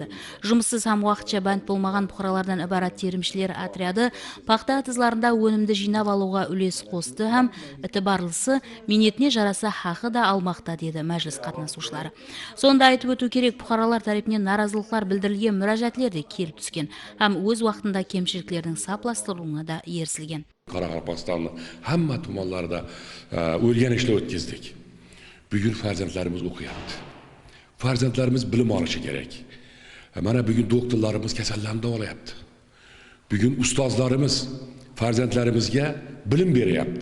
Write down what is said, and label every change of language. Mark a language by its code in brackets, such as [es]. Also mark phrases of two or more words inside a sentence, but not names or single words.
[kaa] Жұмыссыз һәм уақытша бәнд болмаған бұқаралардан ібарат терімшілер отряды пақта атызларында өнімді жинап алуға үлес қосты һәм ітібарлысы минетіне жараса хақы да алмақта деді мәжіліс қатынасушылары. Сонда айтып өту керек, бұқаралар тарапынан наразылықтар білдірілген мүражатлер де келіп түскен һәм өз уақытында кемшіліктердің сапластырылуына да ерсілген. [uz] Қарақалпақстанның hamma tumanlarda o'rganishlar o'tkazdik. Bugun farzandlarimiz o'qiyapti. Farzandlarimiz bilim olishi kerak. Mana bugun doktorlarimiz kasallarni davolayapti. Bugun ustozlarimiz farzandlarimizga bilim beryapti.